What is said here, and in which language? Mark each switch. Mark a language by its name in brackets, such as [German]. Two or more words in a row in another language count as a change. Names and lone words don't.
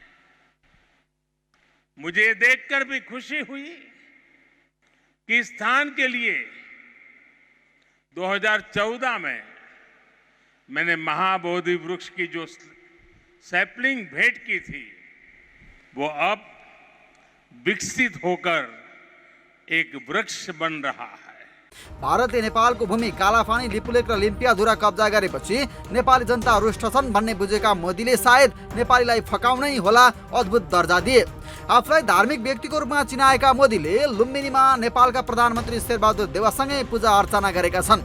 [Hindi] मुझे देखकर भी खुशी हुई कि इस स्थान के लिए 2014 में मैंने महाबोधि वृक्ष की जो सैपलिंग भेंट की थी वो अब विकसित होकर एक वृक्ष बन रहा है। [Nepali] भारतले नेपालको भूमि कालापानी, लिपुलेक र लिम्पियाधुरा कब्जा गरेपछि नेपाली जनता रुष्ट छन् भन्ने बुझेका मोदीले सायद नेपालीलाई फकाउनै होला अद्भुत दर्जा दिए। आफूलाई धार्मिक व्यक्तिको रूपमा चिनाएका मोदीले लुम्बिनीमा नेपालका प्रधानमन्त्री शेरबहादुर देउवासँगै पूजा अर्चना गरेका छन्।